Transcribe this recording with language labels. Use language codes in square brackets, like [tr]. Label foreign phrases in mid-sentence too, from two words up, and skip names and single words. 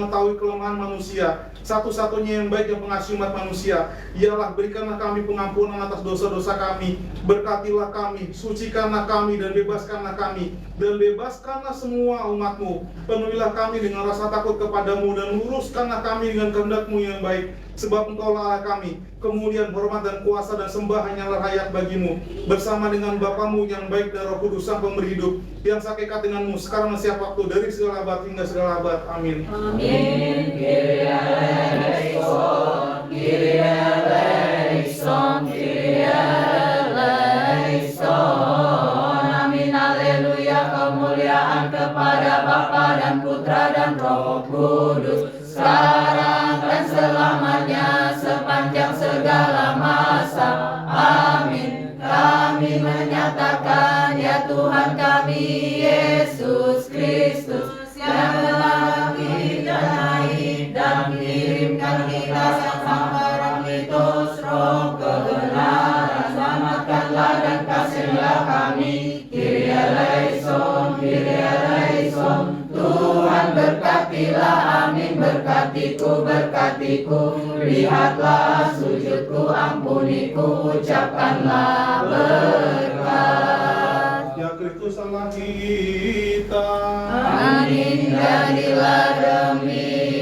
[id] mengetahui kelemahan manusia, satu-satunya yang baik yang pengasih umat manusia, ialah berikanlah kami pengampunan atas dosa-dosa kami, berkatilah kami, sucikanlah kami, dan bebaskanlah kami, dan bebaskanlah semua umat-Mu, penuhilah kami dengan rasa takut kepadamu, dan luruskanlah kami dengan kehendak-Mu yang baik, sebab Engkaulah Allah kami, kemuliaan, hormat, dan kuasa, dan sembah hanyalah layak bagimu, bersama dengan Bapa-Mu yang baik dan Roh Kudus Sang Pemberi hidup, yang sakekat denganmu sekarang dan setiap waktu, dari segala abad hingga segala abad. Amin. Amin. [el] Κύριε ελέησον, Κύριε ελέησον, Κύριε ελέησον. [id] Amin. Haleluya. Kemuliaan kepada Bapa dan Putra dan Roh Kudus, sekarang dan selamanya, sepanjang segala masa. Amin. Kami menyatakan ya Tuhan kami Yesus Kristus, yang telah didanai dan mengirimkan kita sang Parakletos, Roh kebenaran. Selamatkanlah dan kasihilah kami. [el] Κύριε ελέησον, Κύριε ελέησον. [id] Tuhan berkatilah, amin. Berkatiku, berkatiku. Lihatlah sujudku, ampuniku, ucapkanlah berkat. Ya Kristus Allah kita. Amin. Jadilah demikian.